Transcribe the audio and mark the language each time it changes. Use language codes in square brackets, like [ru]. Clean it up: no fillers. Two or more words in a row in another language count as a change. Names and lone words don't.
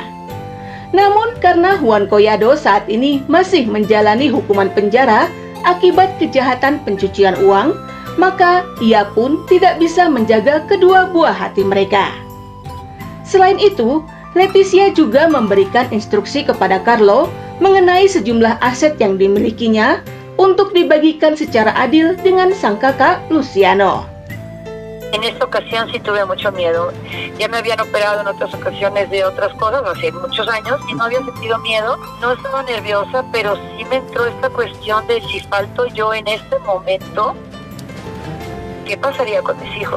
[id] Namun karena Juan Collado saat ini masih menjalani hukuman penjara akibat kejahatan pencucian uang, maka ia pun tidak bisa menjaga kedua buah hati mereka. Selain itu, Leticia juga memberikan instruksi kepada Carlo mengenai sejumlah aset yang dimilikinya untuk dibagikan secara adil dengan sang kakak Luciano. [es] En esta ocasión sí tuve mucho miedo. Ya me habían operado en otras ocasiones de otras cosas hace muchos años y no había sentido miedo. No estaba nerviosa, pero sí me entró esta cuestión de si falto yo en este momento, ¿qué pasaría con mis hijos?